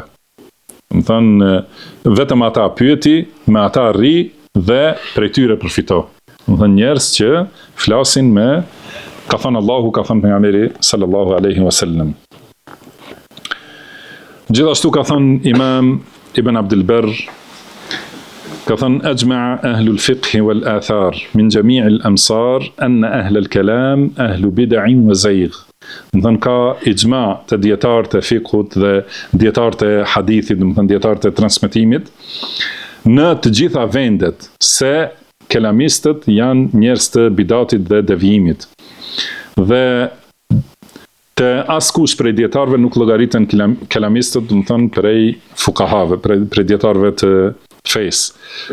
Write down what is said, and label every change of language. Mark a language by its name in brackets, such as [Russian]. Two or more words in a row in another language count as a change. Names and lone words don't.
[Albanian] Do të thonë vetëm ata pyeti, me ata rri dhe prej tyre përfito. Do të thonë njerëz që flasin me ka thënë Allahu, ka thënë pejgamberi [Arabic] صلى الله عليه وسلم. [Albanian] Gjithashtu ka thënë [Arabic] Imam Ibn Abdul Barr, [Albanian] ka thënë [Arabic] أجمع أهل الفقه والآثار من جميع الأمصار أن أهل الكلام أهل بدع وزيغ. [Albanian] Do të thonë ka ijma të dietarët e fiqhut dhe dietarët e hadithit, do të thonë dietarët e transmetimit në të gjitha vendet se kelamistët janë njerëz të bidatit dhe devijimit. Dhe të askush prej dietarëve nuk llogariten kelamistët, do të thonë prej fukahave, prej dietarëve të fesë.